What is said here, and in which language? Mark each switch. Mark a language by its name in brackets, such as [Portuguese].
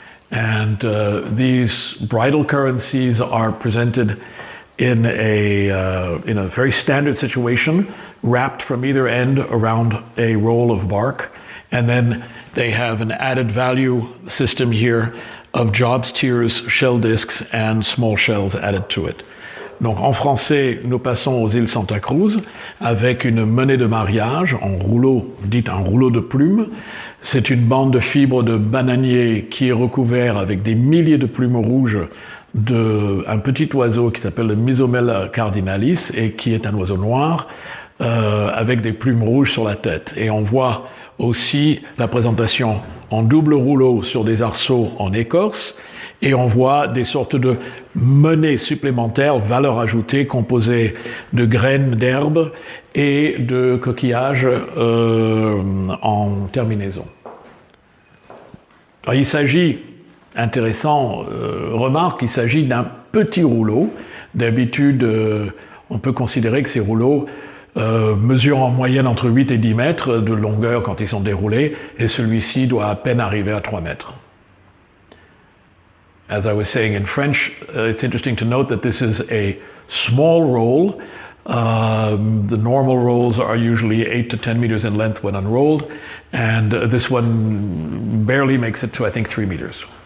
[English] And these bridal currencies are presented in a very standard situation, wrapped from either end around a roll of bark, and then they have an added value system here of Job's tears, shell discs, and small shells added to it. [French] Donc en français, nous passons aux îles Santa Cruz avec une monnaie de mariage en rouleau, dite un rouleau de plumes. C'est une bande de fibres de bananier qui est recouvert avec des milliers de plumes rouges d'un petit oiseau qui s'appelle le Misumela cardinalis et qui est un oiseau noir avec des plumes rouges sur la tête. Et on voit aussi la présentation en double rouleau sur des arceaux en écorce, et on voit des sortes de monnaies supplémentaires, valeur ajoutée, composées de graines d'herbe et de coquillages en terminaison. Alors, il s'agit, intéressant, remarque, il s'agit d'un petit rouleau. D'habitude, on peut considérer que ces rouleaux mesurent en moyenne entre 8 et 10 mètres de longueur quand ils sont déroulés, et celui-ci doit à peine arriver à 3 mètres. [English] As I was saying in French, it's interesting to note that this is a small roll The normal rolls are usually 8 to 10 meters in length when unrolled, and this one barely makes it to, I think, 3 meters.